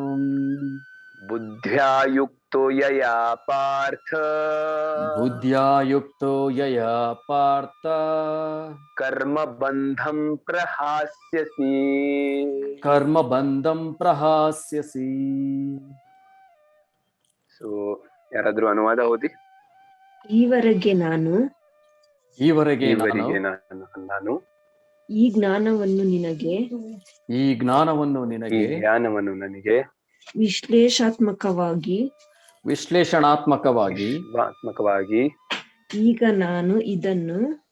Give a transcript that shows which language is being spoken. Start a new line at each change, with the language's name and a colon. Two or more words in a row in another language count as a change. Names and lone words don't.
Sanskrit: बुद्ध्या युक्तो यया पार्थ बुद्ध्या युक्तो यया पार्थ कर्मबन्धं प्रहास्यसि कर्मबन्धं प्रहास्यसि.
Kannada: ಸೊ ಯಾರಾದ್ರೂ ಅನುವಾದ ಓದಿ. ಈವರೆಗೆ ನಾನು ಈ ಜ್ಞಾನವನ್ನು ನಿನಗೆ ವಿಶ್ಲೇಷಣಾತ್ಮಕವಾಗಿ ಈಗ ನಾನು ಇದನ್ನು